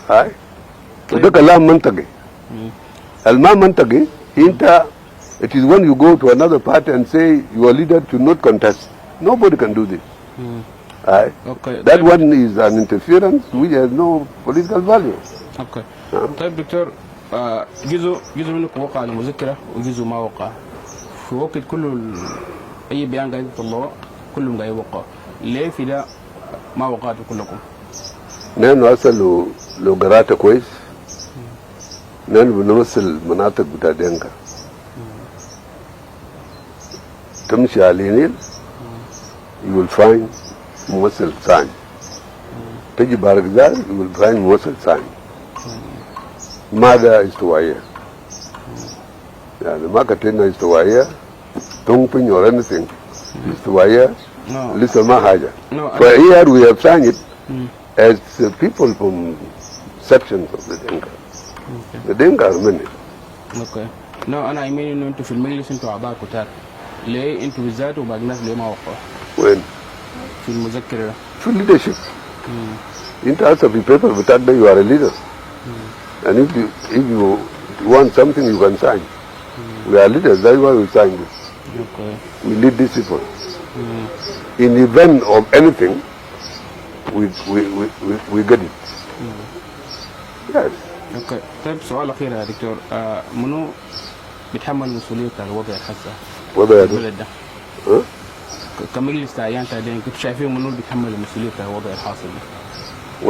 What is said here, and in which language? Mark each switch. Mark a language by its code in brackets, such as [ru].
[ar] هاي. وده كلام منطقي. الما منطقي انت [en] it is when you go to another party and say your leader should not contest. Nobody can do this. Aye. Okay. That one is an interference which has no political value. Okay. [ar] طيب دكتور جزء منكم وقع على مذكرة وجزء ما وقع. في وقت أي بيان قاعد يطلعوه كلهم قاعد يوقع. ليه في ده ما وقعتوا كلكم؟ نحن أصلا لو قرأت كويس نحن بنمثل مناطق بتاع دينكا. تمشي على النيل [en] you will find [ar] ممثل ثاني. تجي بارغزال [en] you will find [ar] ممثل ثاني. ماذا استوائية؟ يعني ما كتبنا استوائية تنقل [en] or anything. [ar] استوائية لسه ما حاجة. [en] For here we have signed it as people from sections of the Denka. The Denka are many. Okay. No, [ar] أنا أيمين إنه أنتوا في المجلس أنتوا أعضاء كتار. ليه أنتوا بالذات وباقي الناس ليه ما وقعوا؟ [en] When? [ar] في المذكرة. [en] For leadership. [ar] أنت أصلا في [en] paper [ar] بتاعك ده [en] you are a leader. And if you want something you can sign. We are leaders, that's why we sign this. Okay. We lead these people. In the event of anything, we get it. Yes. Okay. [ar] طيب سؤال أخير يا دكتور منو بيتحمل مسؤولية الوضع الحالي؟ وضع البلد ده. كمجلس تعيين تعدين كنت شايفين منو بيتحمل مسؤولية الوضع الحاصل ده؟